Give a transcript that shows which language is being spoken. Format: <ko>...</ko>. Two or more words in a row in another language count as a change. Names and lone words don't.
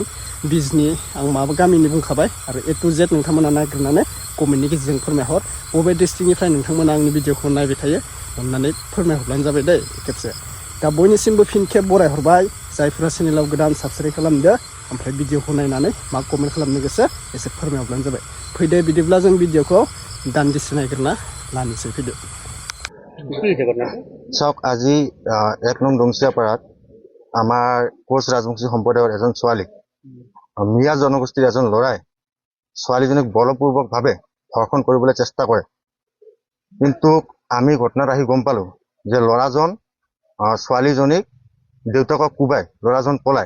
<brx>बिजनि आं माबा गामिनि बुंखाबाय, आरो</brx> <en>A to Z</en> <brx>नोंथांमोना नायग्रोनानै कमेन्टनि गेजेरजों फोरमायहर बबे डिस्ट्रिक्टनिफ्राय नोंथांमोना आंनि भिडिअखौ नायबाय थायो। अननानै फोरमायहरब्लानो जाबाय दै खेबसे। दा बयनिसिमबो फिन खेब बरायहरबाय। जायफोरा चेनेलाव गोदान साबस्क्राइब खालामदो, ओमफ्राय भिडिअखौ नायनानै मा कमेन्ट खालामनो गोसो एसे फोरमायहरब्लानो जाबाय। फैदो बिदिब्ला जों भिडिअखौ दान्दिसे नायग्रोना लानोसै, फैदो।</brx> <as>চাওক, আজি 1 নং দংচিয়াপাৰাত আমাৰ কোচ ৰাজবংশী সম্প্ৰদায়ৰ এজন ছোৱালীক, মিয়া জনগোষ্ঠীৰ এজন ল'ৰাই ছোৱালীজনীক বলপূৰ্বকভাৱে ধৰ্ষণ কৰিবলৈ চেষ্টা কৰে। কিন্তু আমি ঘটনাত আহি গম পালোঁ যে ল'ৰাজন ছোৱালীজনীক দেউতাকক কোবাই ল'ৰাজন পলায়।</as>